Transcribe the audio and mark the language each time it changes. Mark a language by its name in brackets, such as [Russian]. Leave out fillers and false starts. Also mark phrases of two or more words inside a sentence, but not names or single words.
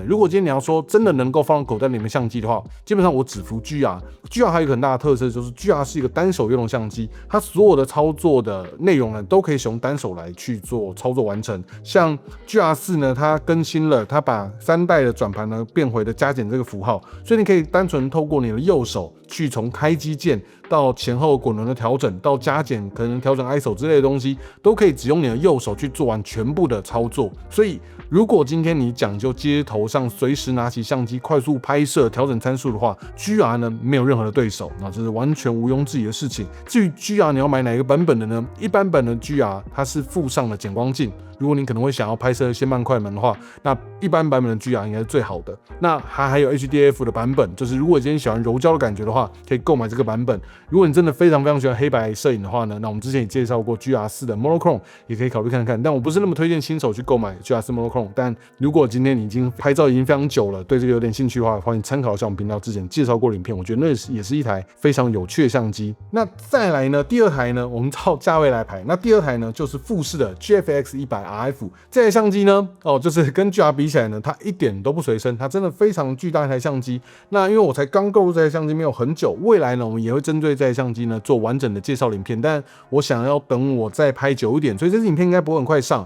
[Chinese] 如果今天你要說真的能夠放到口袋裡面相機的話，基本上我只服 GR。GR 還有一個很大的特色，就是 GR 是一个单手用的相机，它所有的操作的內容呢，都可以使用单手來去做操作完成。像 GR4 呢，它更新了，它把3代的轉盤呢變回了加減這個符號，所以你可以單純透過你的右手去從開機鍵到前後滾輪的調整，到加減可能調整 ISO 之類的東西，都可以只用你的右手去做完全部的操作。所以如果今天你講究街頭上隨時拿起相機快速拍攝、調整參數的話 ，GR 呢沒有任何的對手，那這是完全毋庸置疑的事情。至於 GR 你要買哪一個版本的呢？一般版的 GR 它是附上了減光鏡，如果你可能會想要拍攝一些慢快門的話，那一般版本的 GR 應該是最好的。那它還有 HDF 的版本，就是如果你今天喜歡柔焦的感覺的話，可以購買這個版本。如果你真的非常非常喜歡黑白攝影的話呢，那我們之前也介紹過 GR4 的 Monochrome， 也可以考慮看看。但我不是那麼推薦新手去購買 GR4 Monochrome，但如果今天你已經拍照已經非常久了，對這個有點興趣的話，歡迎參考一下我們頻道之前介紹過的影片，我覺得那也是一台非常有趣的相機。那再來呢，第二台呢，我們照價位來排。那第二台呢，就是富士的 GFX 100RF。這台相機呢，就是跟 GR 比起來呢，它一點都不隨身，它真的非常巨大一台相機。那因為我才剛購入這台相機沒有很久，未來呢，我們也會針對這台相機呢做完整的介紹影片，但我想要等我再拍久一點，所以這支影片應該不會很快上。